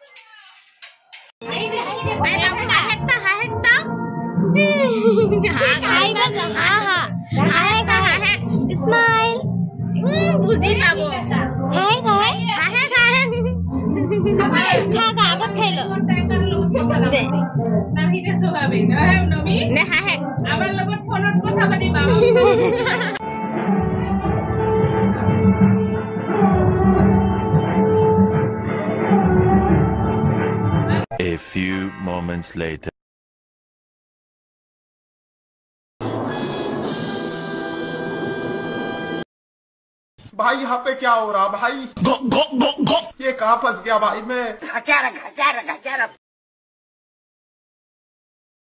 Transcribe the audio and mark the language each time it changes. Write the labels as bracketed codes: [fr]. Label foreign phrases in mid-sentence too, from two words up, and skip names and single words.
[as] স্মাইল বুজি পাব, আগত খাই ল। [en] A few moments later. [hi] भाई यहाँ पे क्या हो रहा भाई? ये कहाँ फंस गया भाई मैं?